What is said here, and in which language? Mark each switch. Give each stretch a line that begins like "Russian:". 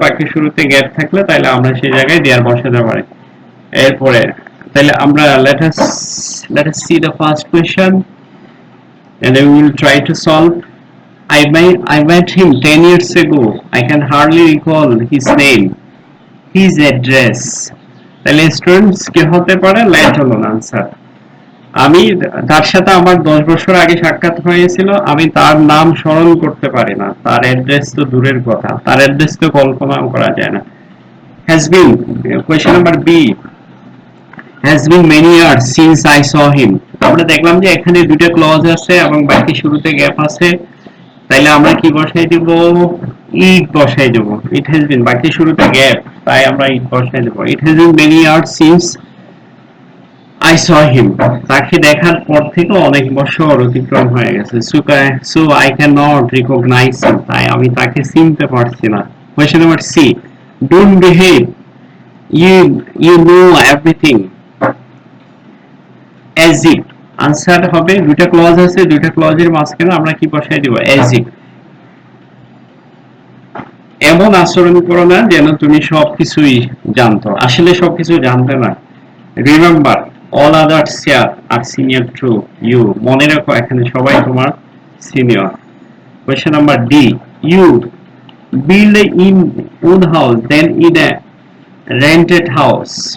Bangla: বাক্যের শুরুতে গ্যাপ থাকলে তাহলে আমরা সেই জায়গায় দেয়ার বসাতে পারি. এরপরে তাহলে আমরা
English: let us see the first question and we will try to solve. I met him 10 years ago. I can hardly recall his name, his address.
Bangla: তাহলে স্টুডেন্টস কি হতে পারে?
English: let alone answer.
Bangla: আমি তার সাথে আমার 10 বছর আগে সাক্ষাৎ হয়েছিল, আমি তার নাম স্মরণ করতে পারি না, তার অ্যাড্রেস তো দূরের কথা, তার অ্যাড্রেস তো কল্পনাও করা যায় না.
English: has been, question number B, has been many years since I saw him.
Bangla: আমরা দেখলাম যে এখানে দুটো ক্লজ আছে এবং বাকি শুরুতে গ্যাপ আছে, তাইলে আমরা কি বসাই দিব? it বসাই দেব.
English: it has been
Bangla: বাকি শুরুতে গ্যাপ, তাই আমরা it বসাই দেব.
English: it has been many years since I saw him.
Bangla: তাকে দেখার পর থেকে অনেক বছর অতিক্রম হয়ে গেছে.
English: So I cannot recognize him.
Bangla: তাই আমি তাকে চিনতে পারছি না.
English: Question number C. Don't behave. You know everything. As if.
Bangla: Answer হবে, দুইটা ক্লজ আছে, দুইটা ক্লজের মাঝখানে আমরা কি বসাই দিব? as if. এমন আচরণ করো না যেন তুমি সবকিছুই জানতো, আসলে সবকিছু জানতে না.
English: Remember, all others here are senior to you.
Bangla: মনে রাখো এখানে সবাই তোমার senior.
English: Question number D. You build in own house then in a rented house.